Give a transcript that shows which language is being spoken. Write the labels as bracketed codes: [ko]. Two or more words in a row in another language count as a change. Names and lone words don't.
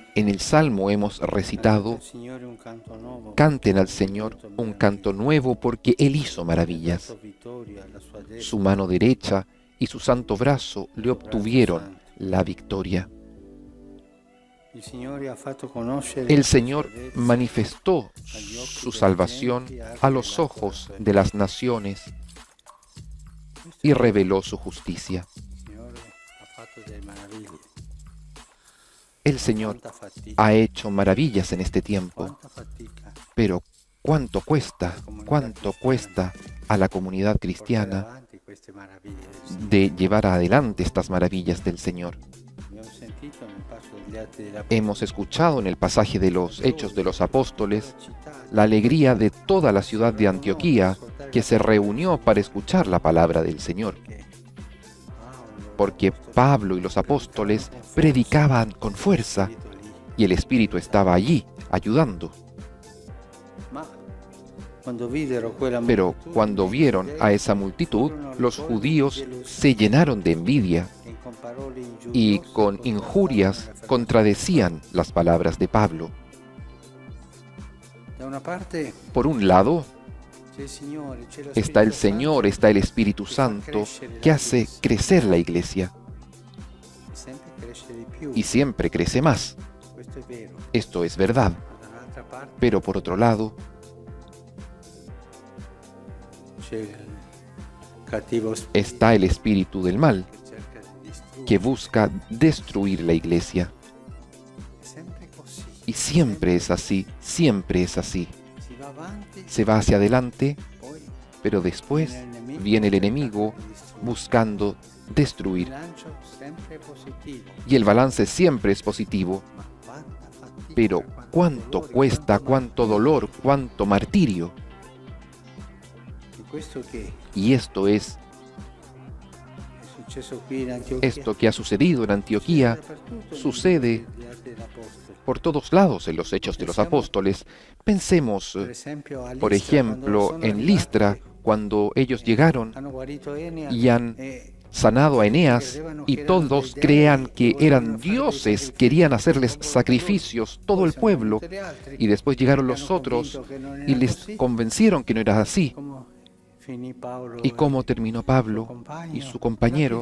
[es] En el Salmo hemos recitado: [it] al Signore un canto nuovo. [es] canten al Señor un canto nuevo porque Él hizo maravillas. [it] Vittoria alla sua destra. [es] Su mano derecha y su santo brazo le obtuvieron la victoria. [it] Il Signore ha fatto conoscere [es] El [it] la sua [es] Señor [it] salvezza [es] manifestó su salvación a los ojos de las naciones y reveló su justicia. [it] Il Signore ha fatto delle meraviglie. [es] El Señor [it] Quanta fatica, [es] ha hecho maravillas en este tiempo, [it] quanta fatica [es] pero ¿cuánto cuesta a la comunidad [it] portare [es] cristiana [it] avanti queste meraviglie del Signore. [es] de llevar adelante estas maravillas del Señor? [it] Abbiamo sentito nel passo degli Atti della [es] Hemos escuchado en el pasaje de los Hechos de los Apóstoles [it] città [es] la alegría de toda la ciudad de Antioquía que se reunió para escuchar la palabra del Señor, [it] che Paolo, [es] porque Pablo y los apóstoles predicaban con fuerza [it] Spirito lì. [es] y el Espíritu estaba allí ayudando. [it] Ma quando videro quella [es] Pero [it] moltitudine [es] cuando [it] di [es] vieron [it] giudei, [es] a esa multitud, los judíos se llenaron de envidia [it] che con parole [es] y [it] ingiuriose [es] con injurias contradecían las palabras de Pablo. [it] Da una parte [es] Por un lado [it] c'è il Signore, c'è lo [es] está el [it] Spirito [es] Señor, [it] Santo, [es] está el Espíritu Santo que hace crecer la iglesia [it] e sempre cresce di più. [es] y siempre crece más. [it] Questo è vero. [es] Esto es verdad. [it] Ma dall'altra parte [es] Pero por otro lado [it] c'è il cattivo spirito [es] está el espíritu del mal [it] che cerca di distruggere. [es] que busca destruir la iglesia. [it] È sempre così. [es] Y siempre es así, siempre es así. [it] Si va avanti, [es] Se va hacia adelante, [it] poi [es] pero después viene el enemigo buscando [it] il [es] destruir. [it] bilancio sempre positivo. [es] Y el balance siempre es positivo. [it] Ma quanta fatica, [es] Pero [it] quanto [es] cuánto [it] dolore, [es] cuesta, [it] quanto [es] cuánto [it] martirio. [es] dolor, cuánto martirio. [it] E questo che [es] Y esto es [it] è successo qui in Antiochia. [es] esto que ha sucedido en Antioquía, [it] Dappertutto [es] sucede [it] negli Atti degli Apostoli. [es] por todos lados en los Hechos de los Apóstoles. Pensemos, [it] Per esempio, a [es] por [it] Listra, [es] ejemplo, [it] quando sono [es] en Listra, [it] arrivati, [es] cuando ellos llegaron [it] hanno guarito Enea [es] y han [it] e [es] sanado a Eneas y todos crean que eran dioses, querían hacerles sacrificios, todo el pueblo, y después llegaron los otros y les convencieron que no era así. ¿Y cómo terminó Pablo y su compañero?